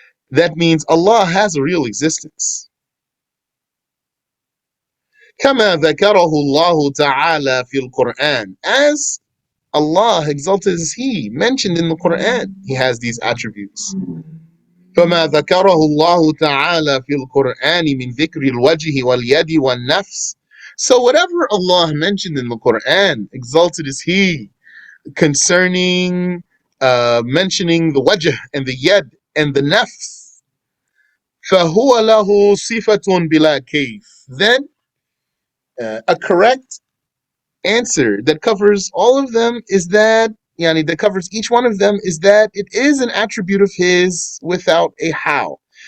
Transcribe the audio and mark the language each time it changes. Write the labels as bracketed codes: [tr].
[en] That means Allah has a real existence. [ar] كما ذكره الله تعالى في القرآن, [en] as Allah, exalted is He, mentioned in the Quran, He has these attributes. [ar] فما ذكره الله تعالى في القرآن من ذكر الوجه واليد والنفس. [en] So whatever Allah mentioned in the Quran, exalted is He, concerning mentioning the wajh and the yad and the nafs, [ar] فهو له صفة بلا كيف. [en] Then a correct answer that covers all of them is that, that covers each one of them, is that it is an attribute of His without a how.